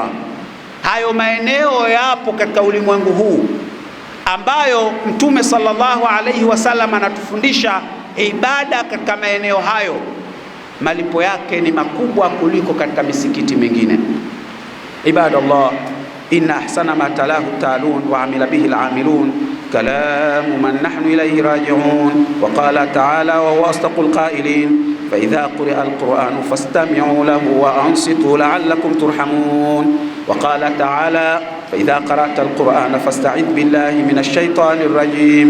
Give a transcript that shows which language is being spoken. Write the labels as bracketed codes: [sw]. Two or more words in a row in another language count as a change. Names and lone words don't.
[sw] Hayo maeneo yapo katika ulimwengu huu ambayo Mtume [ar] صلى الله عليه وسلم [sw] anatufundisha ibada katika maeneo hayo, malipo yake ni makubwa kuliko katika misikiti mingine. [ar] عباد الله، إن أحسن ما تلاه تال وعمل به العاملون كلام من نحن إليه راجعون. وقال تعالى وهو أصدق القائلين، فإذا قرئ القرآن فاستمعوا له وأنصتوا لعلكم ترحمون. وقال تعالى فإذا قرأت القرآن فاستعذ بالله من الشيطان الرجيم.